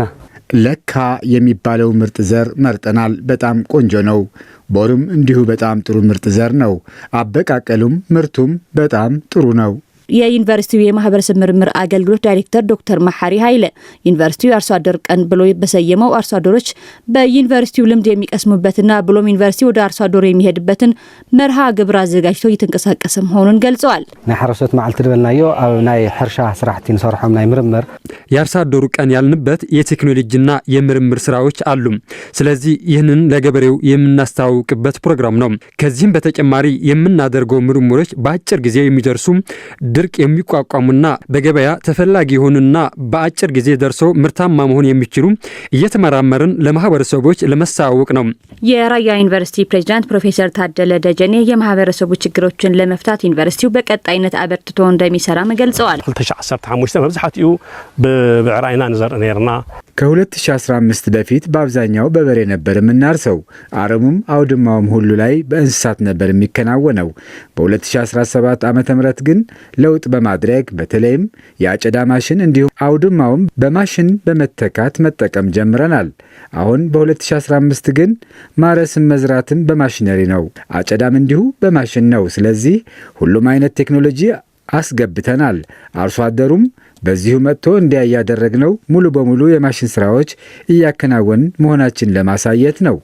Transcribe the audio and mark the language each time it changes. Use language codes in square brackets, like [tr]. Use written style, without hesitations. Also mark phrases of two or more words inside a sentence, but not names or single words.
[am] ለካ የሚባለው ምርጥ ዘር መርጠናል። በጣም ቆንጆ ነው። ቦሩም እንዲሁ በጣም ጥሩ ምርጥ ዘር ነው። አበቃቀሉም ምርቱም በጣም ጥሩ ነው። የዩኒቨርሲቲው የማህበረሰብ ምርምር አገልግሎት ዳይሬክተር ዶክተር መሐሪ ኃይለ ዩኒቨርሲቲው አርሶ አደር ቀን ብሎ በሰየመው አርሶ አደሮች በዩኒቨርሲቲው ልምድ የሚቀስሙበትና ብሎም ዩኒቨርሲቲ ወደ አርሶ አደሩ የሚሄድበትን መርሃ ግብር አዘጋጅቶ እየተንቀሳቀሰ መሆኑን ገልጸዋል። [ti] ናይ ሓረስቶት መዓልቲ ድበልናዮ ኣብ ናይ ሕርሻ ስራሕቲ ንሰርሖም ናይ ምርምር [am] የአርሶ አደሩ ቀን ያልንበት የቴክኖሎጂና የምርምር ስራዎች አሉ። ስለዚህ ይህንን ለገበሬው የምናስተዋውቅበት ፕሮግራም ነው። ከዚህም በተጨማሪ የምናደርገው ምርምሮች በአጭር ጊዜ የሚደርሱ ድርቅ የሚቋቋሙና በገበያ ተፈላጊ የሆኑና በአጭር ጊዜ ደርሶ ምርታማ መሆን የሚችሉ እየተመራመርን ለማህበረሰቦች ለማስተዋወቅ ነው። የራያ ዩኒቨርሲቲ ፕሬዝዳንት ፕሮፌሰር ታደለ ደጀኔ የማህበረሰቡ ችግሮችን ለመፍታት ዩኒቨርሲቲው በቀጣይነት አበርትቶ እንደሚሰራ ገልጸዋል። [ti] 2015 መብዛሕትኡ ብዕራይና ንዘር ነርና [am] ከ2015 በፊት በአብዛኛው በበሬ ነበር የምናርሰው። አረሙም አውድማውም ሁሉ ላይ በእንስሳት ነበር የሚከናወነው። በ2017 ዓመተ ምህረት ግን ለውጥ በማድረግ በተለይም የአጨዳ ማሽን እንዲሁም አውድማውም በማሽን በመተካት መጠቀም ጀምረናል። አሁን በ2015 ግን ማረስም መዝራትም በማሽነሪ ነው፣ አጨዳም እንዲሁ በማሽን ነው። ስለዚህ ሁሉም አይነት ቴክኖሎጂ አስገብተናል። አርሶ አደሩም በዚሁ መጥቶ እንዲያያደረግነው ሙሉ በሙሉ የማሽን ስራዎች እያከናወን መሆናችን ለማሳየት ነው።